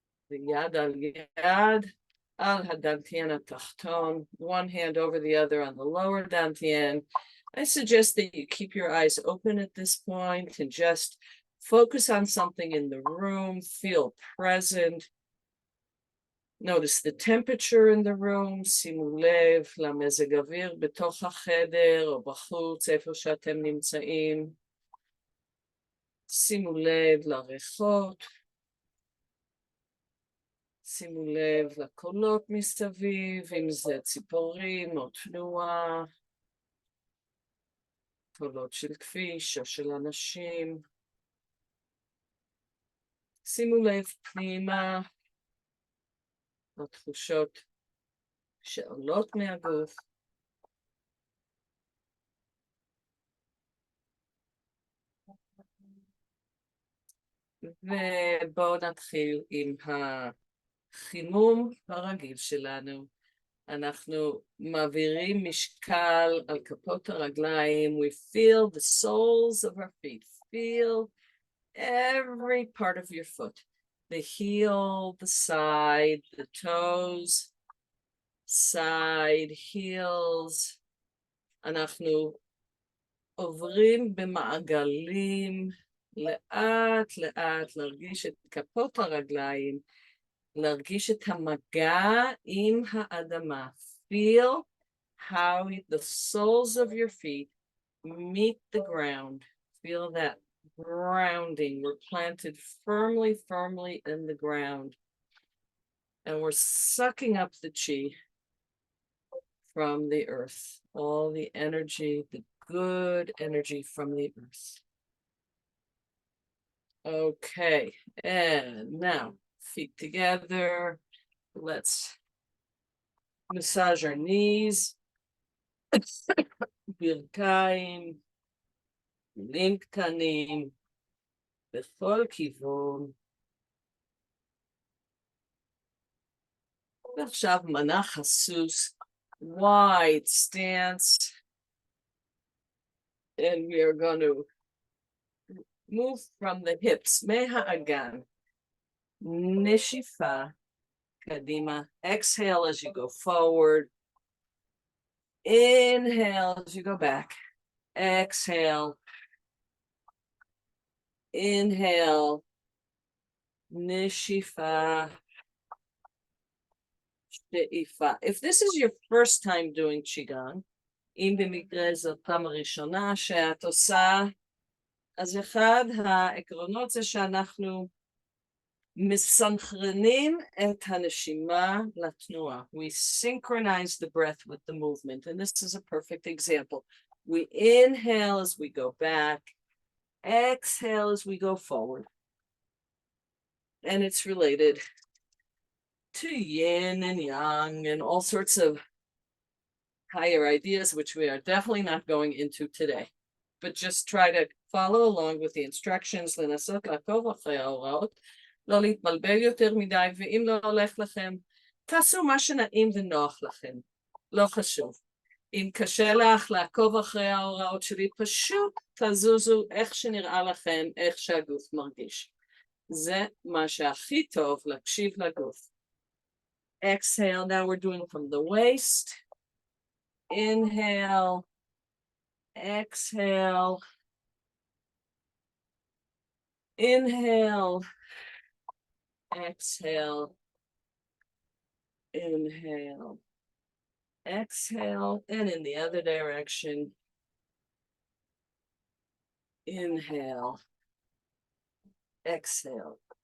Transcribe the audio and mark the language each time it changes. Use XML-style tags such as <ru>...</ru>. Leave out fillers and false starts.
<he>יד על יד, על הדנטיין התחתון,</he> <en>one hand over the other on the lower dantian. I suggest that you keep your eyes open at this point and just focus on something in the room, feel present. Notice the temperature in the room, שימו לב למזג אוויר בתוך החדר או בחוץ, איפה שאתם נמצאים.</en> <he>שימו לב לריחות. שימו לב לקולות מסביב, אם זה ציפורים או תנועה, קולות של כביש או של אנשים. שימו לב פנימה לתחושות שעולות מהגוף. ובואו נתחיל עם החימום הרגיל שלנו. אנחנו מעבירים משקל על כפות הרגליים.</he> <en>We feel the soles of our feet. Feel every part of your foot. The heel, the side, the toes, side, heels.</en> <he>אנחנו עוברים במעגלים, לאט לאט להרגיש את כפות הרגליים, להרגיש את המגע עם האדמה.</he> <en>Feel how the soles of your feet meet the ground. Feel that grounding. We're planted firmly, firmly in the ground. And we're sucking up the chi from the earth. All the energy, the good energy from the earth. Okay, and now feet together. Let's massage our knees.</en> <he>ברכיים, כלים קטנים, בכל כיוון. ועכשיו מנח הסוס,</he> <en>wide stance. And we are going to move from the hips,</en> <he>מהאגן, נשיפה, קדימה.</he> <en>Exhale as you go forward. Inhale as you go back. Exhale. Inhale.</en> <he>Nishifa. Sheifa.</he> <en>If this is your first time doing Qigong,</en> <he>אם במקרה זאת פעם הראשונה שאת עושה, אז אחד העקרונות זה שאנחנו מסנכרנים את הנשימה לתנועה.</he> <en>We synchronize the breath with the movement, and this is a perfect example. We inhale as we go back, exhale as we go forward. And it's related to yin and yang and all sorts of higher ideas, which we are definitely not going into today. But just try to follow along with the instructions,</en> <he>לנסות לעקוב אחרי ההוראות, לא להתבלבל יותר מדי, ואם לא הולך לכם, תעשו מה שנעים ונוח לכם, לא חשוב. אם קשה לך לעקוב אחרי ההוראות שלי, פשוט תזוזו איך שנראה לכם, איך שהגוף מרגיש. זה מה שהכי טוב להקשיב לגוף.</he> <en>Exhale, now we're doing from the waist. Inhale, exhale, inhale, exhale, inhale, exhale, and in the other direction, inhale, exhale.</en>